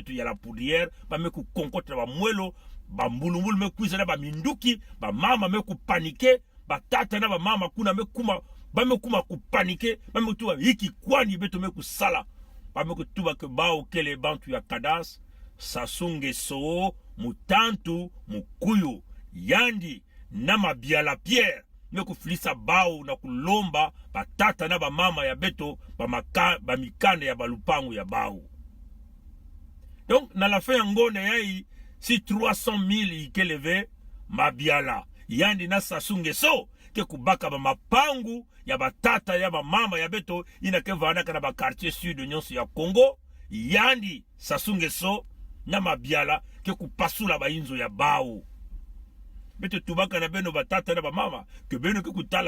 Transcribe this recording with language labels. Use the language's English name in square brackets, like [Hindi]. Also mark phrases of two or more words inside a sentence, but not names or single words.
[Kituba (Democratic Republic of Congo)] betu ya La Poudrière bame kukonkota na ba mwelo ba mbulumbulu mekuiza na ba minduki ba mama meku panike ba tata na ba mama kuna mekuma bame kuma kupanike bame tuwa hiki kwani betu meku sala bame kutuba ke bao kele bantu ya kadas sasunge so mutantu mukuyu yandi na mabiala Pierre meku filisa bao na kulomba batata na ba mama ya beto ba mikanda ya balupangu ya bao donc na [French] la fin [Kituba (Democratic Republic of Congo)] ya ngonde yai si 300,000 ikeleve mabiala yandi na sasunge so ke kubaka ba mapangu ya batata ya ba mama ya beto ina ke vanaka na ba [French] quartier sud [Kituba (Democratic Republic of Congo)] nyonso ya Congo yandi sasunge so na mabiala ke kupasula ba inzo ya bao beto tubaka na beno batata na ba mama ke beno ke kutala